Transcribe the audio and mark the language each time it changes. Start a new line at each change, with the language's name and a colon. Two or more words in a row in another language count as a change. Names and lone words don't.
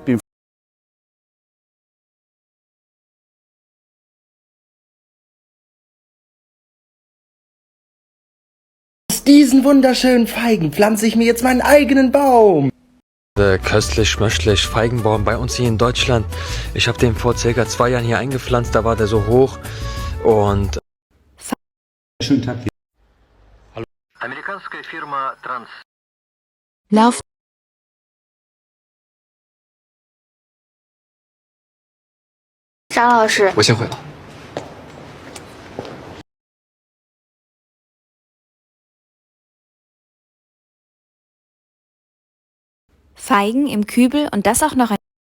German: Aus diesen wunderschönen Feigen pflanze ich mir jetzt meinen eigenen Baum. Köstlich, schmöchtlich, Feigenbaum bei uns hier in Deutschland. Ich habe den vor ca. 2 Jahren hier eingepflanzt, da war der so hoch und... Schönen Tag. Hallo. Amerikanische Firma Trans. Lauf.
Chinese: 张老师，我先回了。
German: Feigen im Kübel und das auch noch ein...